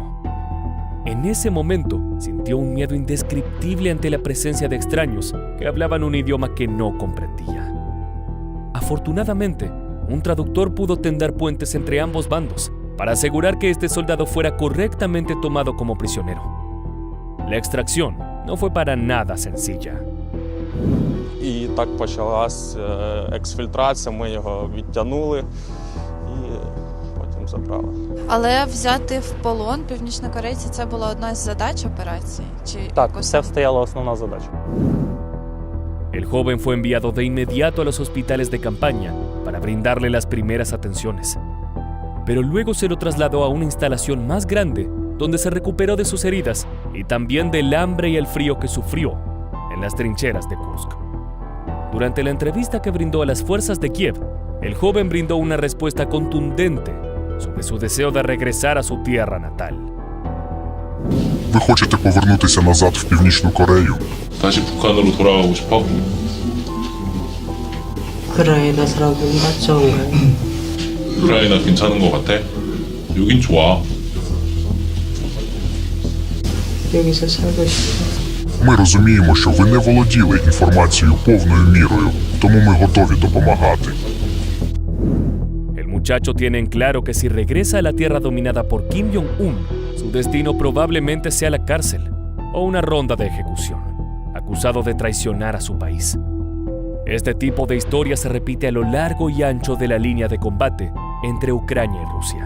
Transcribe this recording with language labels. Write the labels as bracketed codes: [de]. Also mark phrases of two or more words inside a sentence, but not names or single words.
[es] En ese momento, sintió un miedo indescriptible ante la presencia de extraños que hablaban un idioma que no comprendía. Afortunadamente, un traductor pudo tender puentes entre ambos bandos para asegurar que este soldado fuera correctamente tomado como prisionero. La extracción no fue para nada sencilla. [uk] І так почалась ексфільтрація, ми його відтягнули і потім забрали. Але взяти в полон північнокорейця – це була одна з задач операції? Так, це стояла основна задача. [es] El joven fue enviado de inmediato a los hospitales de campaña para brindarle las primeras atenciones. Pero luego se lo trasladó a una instalación más grande, donde se recuperó de sus heridas y también del hambre y el frío que sufrió en las trincheras de Kursk. Durante la entrevista que brindó a las fuerzas de Kiev, el joven brindó una respuesta contundente sobre su deseo de regresar a su tierra natal. [uk] Ви хочете повернутися назад в Північну Корею? [ko] 다시 북한으로 돌아가고 싶어? 우크라이나 사람은 맞죠? 우크라이나 괜찮은 것 같아? 여긴 좋아. 여기서 살고 싶어. [uk] Ми розуміємо, що ви не володіли інформацією повною мірою, тому ми готові допомагати. [es] El muchacho tiene en claro que si regresa a la tierra dominada por Kim Jong-un, su destino probablemente sea la cárcel o una ronda de ejecución, acusado de traicionar a su país. Este tipo de historia se repite a lo largo y ancho de la línea de combate entre Ucrania y Rusia.